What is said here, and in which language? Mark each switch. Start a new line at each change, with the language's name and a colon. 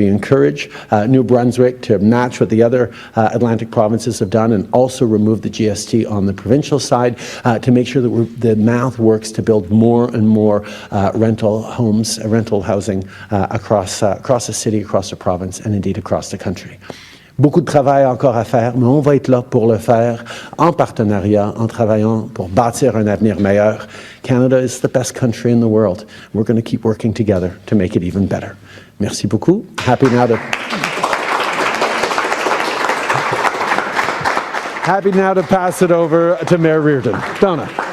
English: We encourage New Brunswick to match what the other Atlantic provinces have done, and also remove the GST on the provincial side to make sure that the math works to build more and more rental homes, rental housing across the city, across the province, and indeed across the country.
French: Beaucoup de travail encore à faire, mais on va être là pour le faire en partenariat, en travaillant pour bâtir un avenir meilleur.
English: Canada is the best country in the world. We're going to keep working together to make it even better.
French: Merci beaucoup.
English: Happy now to pass it over to Mayor Reardon. Donna.